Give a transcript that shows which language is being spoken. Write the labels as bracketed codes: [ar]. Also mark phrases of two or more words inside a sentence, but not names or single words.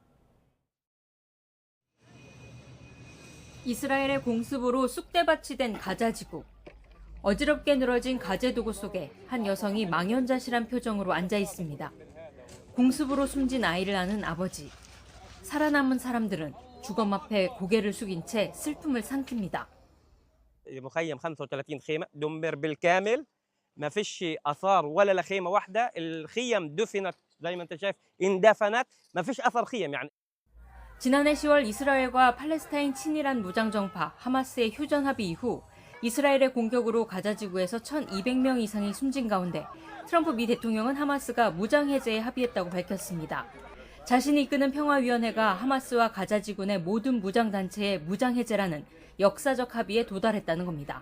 [ko] 이스라엘의 공습으로 쑥대밭이 된 가자지구. 어지럽게 늘어진 가재도구 속에 한 여성이 망연자실한 표정으로 앉아 있습니다. 공습으로 숨진 아이를 아는 아버지. 살아남은 사람들은 주검 앞에 고개를 숙인 채 슬픔을 삼킵니다. [ar] مخيم 35 خيمة دمر بالكامل ما فيش آثار ولا لخيمة واحدة الخيم دفنت زي ما أنت شايف اندفنت ما فيش أثر خيم يعني [ko] 지난해 10월 이스라엘과 팔레스타인 친이란 무장정파 하마스의 휴전 합의 이후 이스라엘의 공격으로 가자지구에서 1,200명 이상이 숨진 가운데 트럼프 미 대통령은 하마스가 무장 해제에 합의했다고 밝혔습니다. 자신이 이끄는 평화위원회가 하마스와 가자지구 내 모든 무장단체의 무장 해제라는 역사적 합의에 도달했다는 겁니다.